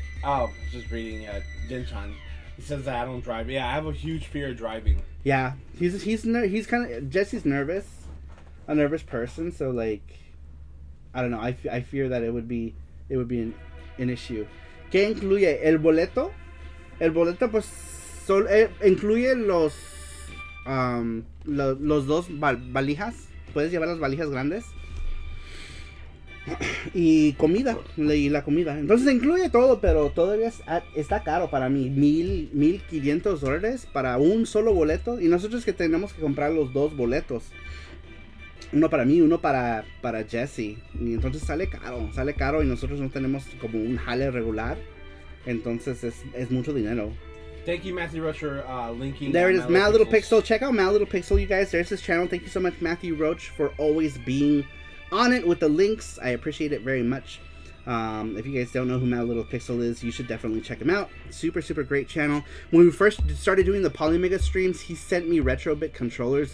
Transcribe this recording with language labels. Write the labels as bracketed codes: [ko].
[en] Oh, I was just reading Dinchan. He says that I don't drive. Yeah, I have a huge fear of driving. Yeah, he's kind of, Jesse's nervous, a nervous person. So like, I don't know. I fear that it would be an issue. [es] ¿Qué incluye el boleto? El boleto pues incluye los dos valijas. Puedes llevar las valijas grandes. Y comida, y la comida. Entonces incluye todo, pero todavía está caro para mí. $1,500 para un solo boleto. Y nosotros que tenemos que comprar los dos boletos. Uno para mí, uno para Jesse. Y entonces sale caro y nosotros no tenemos como un jale regular. Entonces es mucho dinero. [en] Thank you, Matthew Roach, for linking. There it is, Mad Little Pixel. Check out Mad Little Pixel, you guys. There's his channel. Thank you so much, Matthew Roach, for always being on it with the links. I appreciate it very much. If you guys don't know who Mad Little Pixel is, you should definitely check him out. Super, super great channel. When we first started doing the Polymega streams, he sent me Retrobit controllers.